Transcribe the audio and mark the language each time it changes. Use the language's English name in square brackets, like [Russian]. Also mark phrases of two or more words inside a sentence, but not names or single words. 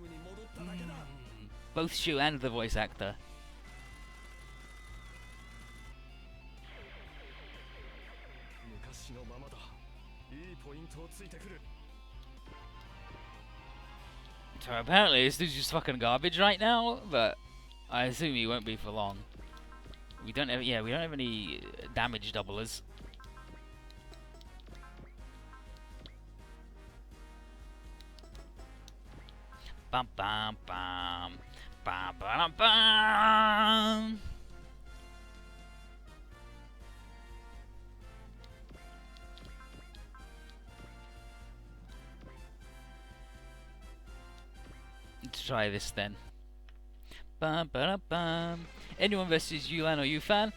[English] Both Shu and the voice actor. So apparently this dude's just fucking garbage right now, but I assume he won't be for long. We don't have any damage doublers. Bam bam bam bam bam bam. Let's try this then. Bam bam bam. Anyone versus Yulan or Yufan?